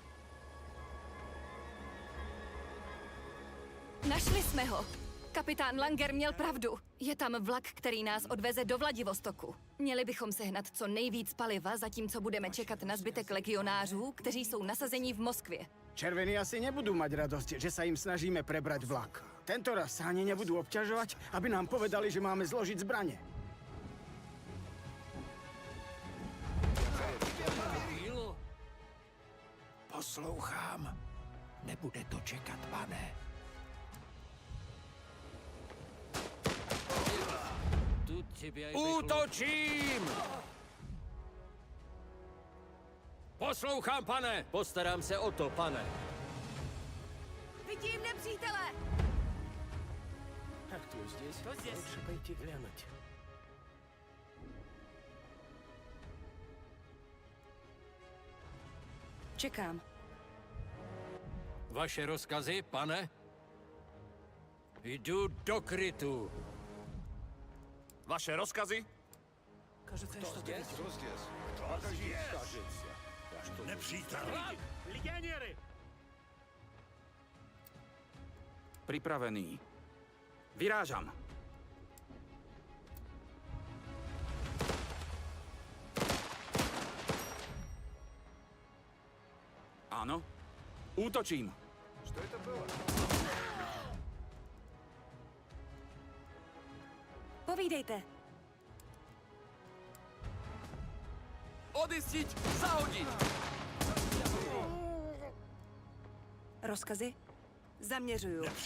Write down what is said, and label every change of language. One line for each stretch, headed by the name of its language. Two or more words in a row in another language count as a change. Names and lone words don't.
Czech: Našli jsme ho. Kapitán Langer měl pravdu. Je tam vlak, který nás odveze do Vladivostoku. Měli bychom sehnat co nejvíc paliva, zatímco budeme čekat na zbytek legionářů, kteří jsou nasazení v Moskvě.
Slovak: Červení asi nebudú mať radosť, že sa im snažíme prebrať vlak. Tento raz sa ani nebudú obťažovať, aby nám povedali, že máme zložiť zbranie.
Czech: Poslouchám. Nebude to čekat, pane. Útočím! Poslouchám, pane! Postarám se o to, pane. Vidím nepřítele! Tak tu
Russian: здесь. Лучше пойти глянуть.
Czech: Čekám. Vaše rozkazy, pane? Jdu do krytu. Vaše rozkazy?
Russian: Кажется, я что-то видел. Кто здесь? Покажи, кажется. Я что-то
Czech: Nepřítel. Legionéry!
Slovak: Pripravený. Vyrážam. Áno. Útočím.
Russian: Что это было?
Czech: Povídejte.
Slovak: Odystiť, zahodiť.
Czech: Rozkazy? Zaměřuju.